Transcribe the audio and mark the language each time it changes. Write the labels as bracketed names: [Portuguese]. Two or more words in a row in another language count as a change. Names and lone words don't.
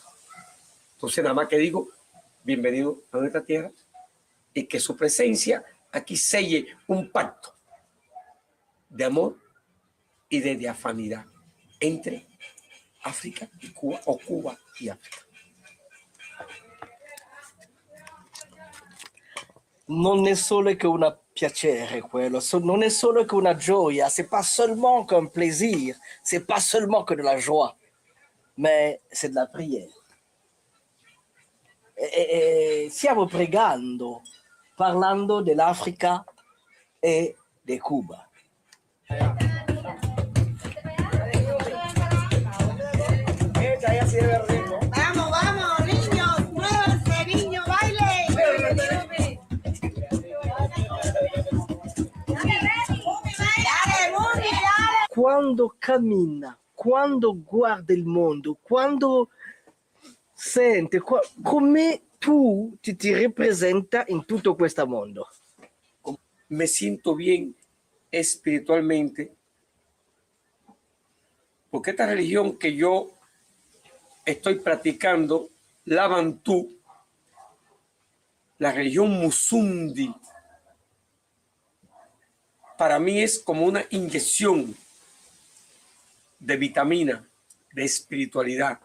[Spanish] Entonces nada más que digo, bienvenido a nuestra tierra y que su presencia aquí selle un pacto de amor y de diafanidad entre África y Cuba, o Cuba y África. [Italian] Non è solo che una piacere quello, non è solo che una gioia, [French] c'est pas seulement qu'un plaisir, c'est pas seulement que de la joie, mais c'est de la prière. [Italian] E stiamo pregando, parlando dell'Africa e di Cuba. [Spanish] Vamos, vamos, niños, muévanse, niños, baile. Dale, Muni, dale. [Italian] Quando cammina, quando guarda il mondo, quando sente, come tu ti rappresenta in tutto questo mondo? [Spanish] Me siento bien espiritualmente porque esta religión que yo estoy practicando, la Bantú, la religión Musundi, para mí es como una inyección de vitamina, de espiritualidad.